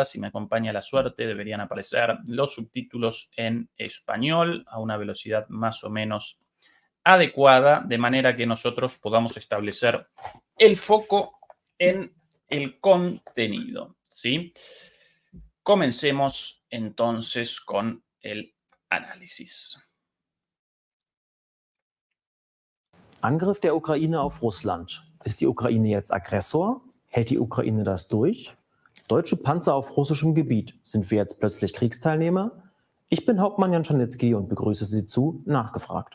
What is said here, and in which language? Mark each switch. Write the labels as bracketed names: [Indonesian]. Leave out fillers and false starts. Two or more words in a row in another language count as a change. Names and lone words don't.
[Spanish] Si me acompaña la suerte, deberían aparecer los subtítulos en español a una velocidad más o menos adecuada, de manera que nosotros podamos establecer el foco en el contenido, ¿sí? Comencemos entonces con el análisis. [German] Angriff der Ukraine auf Russland. Ist die Ukraine jetzt Aggressor? Hält die Ukraine das durch? Deutsche Panzer auf russischem Gebiet. Sind wir jetzt plötzlich Kriegsteilnehmer? Ich bin Hauptmann Jan Czarnecki und begrüße Sie zu Nachgefragt.